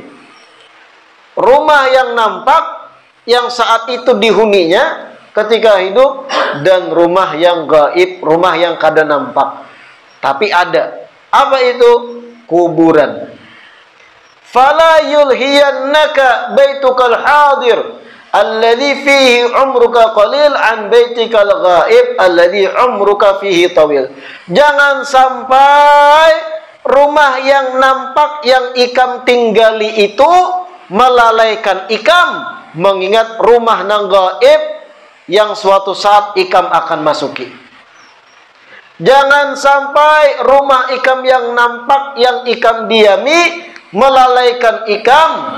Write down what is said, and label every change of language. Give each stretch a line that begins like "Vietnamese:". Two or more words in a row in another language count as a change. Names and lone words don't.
Banjar: Rumah yang nampak, yang saat itu dihuninya ketika hidup, dan rumah yang gaib, rumah yang kada nampak tapi ada. Apa itu?
Arabic: Kuburan. فلا يلهينك بيتك الحاضر الذي فيه عمرك قليل عن بيتك الغائب الذي عمرك فيه طويل.
Banjar: Jangan sampai rumah yang nampak yang ikam tinggali itu melalaikan ikam mengingat rumah nang gaib yang suatu saat ikam akan masuki. Jangan sampai rumah ikam yang nampak, yang ikam diami, melalaikan ikam.